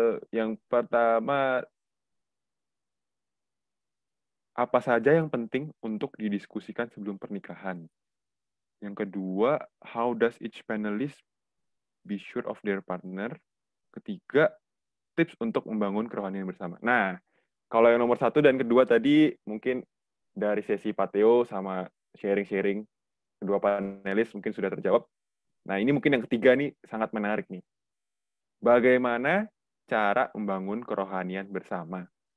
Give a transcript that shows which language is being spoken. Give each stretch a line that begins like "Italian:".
Indonesian: Yang pertama, apa saja yang penting untuk didiskusikan sebelum pernikahan? Yang kedua,
English: how does each panelist be sure of their partner?
Indonesian: Ketiga, tips untuk membangun kerohanian bersama. Nah, kalau yang nomor 1 dan kedua tadi mungkin dari sesi Pak Theo sama sharing-sharing kedua panelis mungkin sudah terjawab. Nah, ini mungkin yang ketiga nih sangat menarik nih. Bagaimana cara membangun kerohanian bersama?